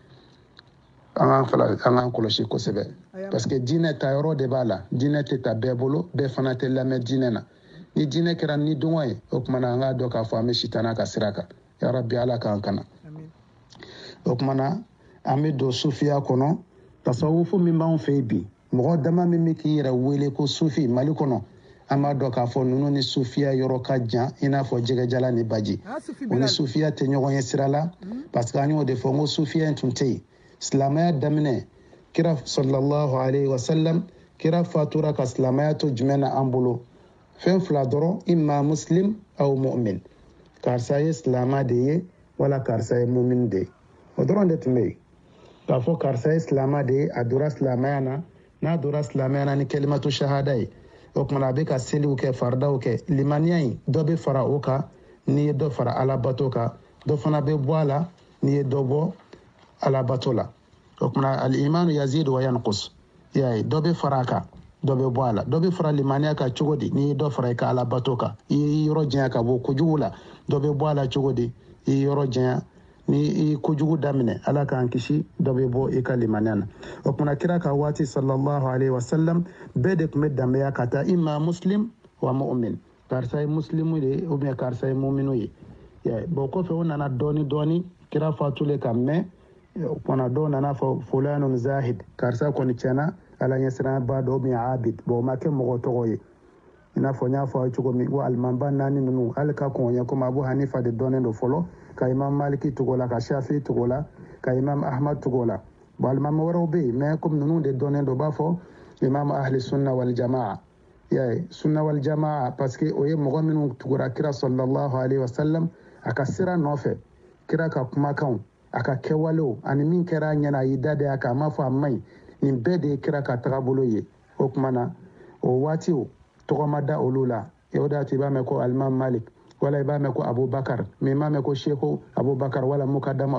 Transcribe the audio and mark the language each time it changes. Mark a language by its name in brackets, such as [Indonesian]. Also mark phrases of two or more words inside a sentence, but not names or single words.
[Bambara] an k'an kɔlɔsi kosɛbɛ parce que diinɛ ta yɔrɔ de b'a la diinɛ tɛ ta bɛɛ bolo bɛɛ fana tɛ lamɛn diinɛ na ni diinɛ kɛra ni dɔngɔ ye o kumana an k'a dɔn k'a fɔ an bɛ sitana ka sira kan yarabi ala k'an kana o kumana an bɛ don sufiya kɔnɔ tasawufu min b'anw fɛ yen bi mɔgɔ dama min bɛ k'i yɛrɛ wele ko sufi mali kɔnɔ an b'a dɔn k'a fɔ ninnu ni sufiya yɔrɔ ka jan i n'a fɔ jɛgɛjala ni baji o ni sufiya tɛ ɲɔgɔn ye sira la parce que an y'o de fɔ n ko sufiya in tun tɛ yen silamɛya daminɛ kira [Arabic] صلى الله عليه وسلم [Bambara] kira fatura ka silamɛya to jumɛn na an bolo fɛn fila dɔrɔn [Arabic] إما مسلم أو مؤمن [Bambara] karisa ye silama de ye wala karisa ye mumin de ye o dɔrɔn de tun bɛ yen k'a fɔ karisa ye silama de ye a dora silamɛya na n'a dora silamɛya na ni [Arabic] كلمة شهادة [Bambara] ye o kumana a bɛ ka seliw kɛ faridaw kɛ limaniya in dɔ bɛ fara o kan n'i ye dɔ fara alabato kan dɔ fana bɛ bɔ a la n'i ye dɔ bɔ alabato la o kumana [Arabic] الإيمان يزيد و ينقص [Bambara] i y'a ye dɔ bɛ fara a kan dɔ bɛ bɔ a la dɔ bɛ fara limaniya kan cogo di n'i ye dɔ fara i ka alabato kan i ye yɔrɔ janya ka bɔ kojugu la dɔ bɛ bɔ a la cogo di i ye yɔrɔ janya ni i kojugu daminɛ ala k'an kisi dɔ bɛ bɔ i ka limaniya na o kumana kira ka waati [Arabic] صلى الله عليه وسلم [Bambara] bɛɛ de tun bɛ danbeya ka taa [Arabic] إما مسلم و مؤمن [Bambara] karisa ye muslimu de ye ubiyɛn karisa ye muminu ye bon kɔfɛ o nana dɔɔni kira fatulen kan mɛn o kumana dɔw nana fɔ [Arabic] فلان زاهد [Bambara] karisa kɔni tiɲɛna ala ɲɛsiran ba dɔ ubiyɛn abid bon o ma kɛ mɔgɔ tɔgɔ ye i n'a fɔ n y'a fɔ aw ye cogo min ko alimanba 4 ninnu hali ka kɔn ɲɛ komi abu hanifa de dɔnnen don fɔlɔ ka imam maliki togo la ka shafi togo la ka imam ahmad togo la bon alimami wɛrɛw bɛ yen mais komi ninnu de dɔnnen don u b'a fɔ imam [Arabic] أهل السنة والجماعة [Bambara] yaye [Arabic] السنة والجماعة [French] parce que [Bambara] o ye mɔgɔ minnu tugura kira [Arabic] صلى الله عليه وسلم [Bambara] a ka sira nɔfɛ kira ka kumakanw a ka kɛwalew ani min kɛra a ɲɛna a y'i da de a kan a m'a fɔ a man ɲi nin bɛɛ de ye kira ka tagabolo ye o tuma na o waatiw tɔgɔ ma da olu la o de y'a to i b'a mɛn ko alimam malik wala i b'a mɛn ko abubakar mais i m'a mɛn ko sheku abubakar wala mukadamu